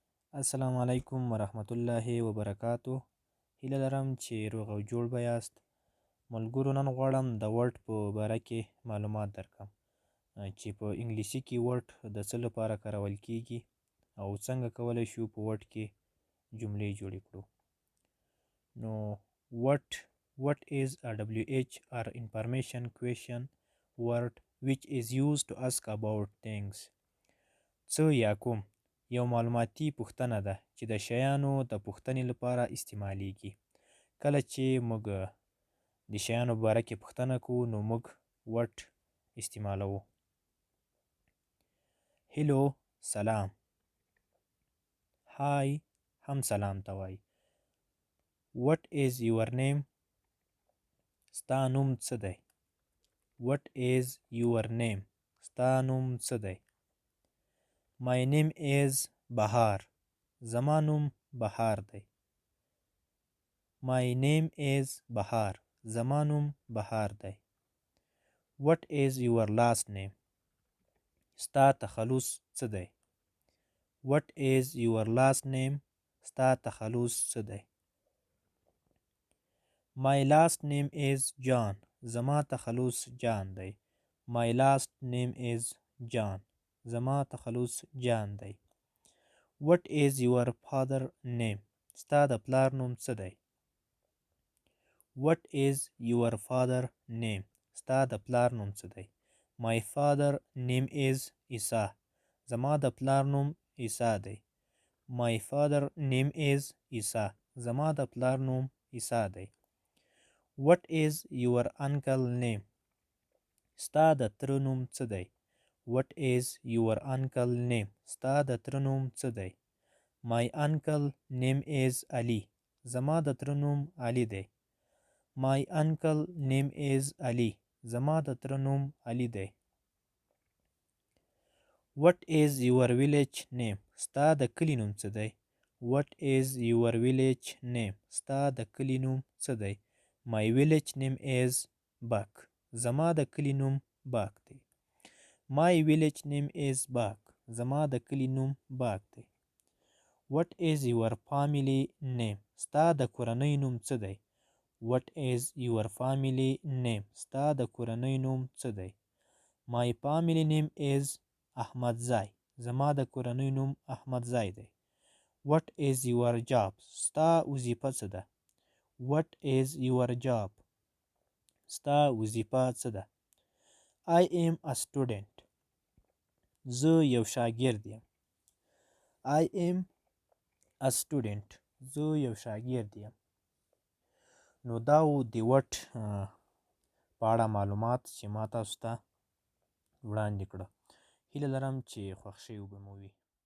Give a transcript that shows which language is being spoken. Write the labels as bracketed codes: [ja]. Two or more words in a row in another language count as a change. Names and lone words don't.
[ps] السلام علیکم ورحمت الله وبرکاتو. هیله لرم چې روغ او جوړ به یاست. ملګرو، نن غواړم د ورډ په باره کې معلومات درکړم چې په انګلیسي کې ورډ د څه لپاره کارول کیږي او څنګه کولی شو په ورډ کې جملې جوړې کړو. [en] نو what is a WH or information question word which is used to ask about things. [ps] څه یا کوم یو معلوماتي پوښتنه ده چې د شیانو د پوښتنې لپاره استعمالیږي. کله چې موږ د شیانو په باره کې پوښتنه کوو نو موږ what استعمالوو. هیلو، سلام. هاي هم سلام ته وایي. [en] what is your name. [ps] ستا نوم څه دی. [en] what is your name. [ps] ستا نوم څه دی. [en] My name is بهار. [ps] زما نوم بهار دی. [en] My name is بهار. [ps] زما نوم بهار دی. [en] What is your last name. [ps] ستا تخلص څه دی. [en] What is your last name. [ps] ستا تخلص څه دی. [en] My last name is John. [ps] زما تخلص جان دی. [en] My last name is John. [ps] زما تخلص جان دی. [en] What is your father name. [ps] ستا د پلار نوم څه دی. [en] What is your father name. [ps] ستا د پلار نوم څه دی. [en] My father name is عیسی. [ps] زما د پلار نوم عیسی دی. [en] My father name is عیسی. [ps] زما د پلار نوم عیسی دی. [en] What is your uncle name. [ps] ستا د تره نوم څه دی. [en] What is your uncle name. [ps] ستا د تره نوم څه دی. [en] My uncle name is Ali. [ps] زما د تره نوم علي دی. [en] My uncle name is Ali. [ps] زما د تره نوم علي دی. [en] What is your village name. [ps] ستا د کلي نوم څه دی. [en] What is your village name. [ps] ستا د کلي نوم څه دی. [en] My village name is Bak. [ps] زما د کلي نوم باک دی. [en] My village name is Bak. [ps] زما د کلي نوم باک دی. [en] What is your family name. [ps] ستا د کورنۍ نوم څه دی. [en] What is your family name. [ps] ستا د کورنۍ نوم څه دی. [en] My family name is احمدزی. [ps] زما د کورنۍ نوم احمدزی دی. [en] What is your job. [ps] ستا وظیفه څه ده. [en] What is your job. [ps] ستا وظیفه څه ده. [en] I am a student. [ps] زه یو شاګرد یم. [en] I am a student. [ps] زه یو شاګرد یم. نو دا و د وټ په اړه معلومات چې ما تاسو ته وړاندې کړه. هیله لرم چې خوښ شوي به مو وي.